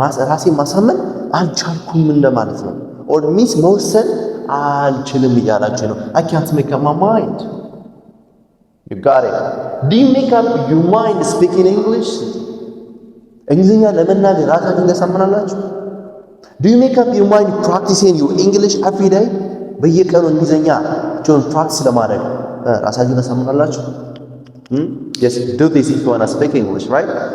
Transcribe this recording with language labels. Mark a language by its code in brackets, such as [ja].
[am] ራሴን ማሳመን አልቻልኩም እንደማለት ነው። [en] or means [am] መወሰን አልችልም እያላችሁ ነው። [en] I can't make up my mind. You got it. Do you make up your mind speaking English? [am] እንግሊዝኛ ለመናገር ራሳችሁን ታሳምናላችሁ? [en] Do you make up your mind practicing your English every day? [am] በየቀኑ እንግሊዝኛ ፕራክቲስ ለማድረግ ራሳችሁን ታሳምናላችሁ? [en] Yes, do this if you want to speak English, right?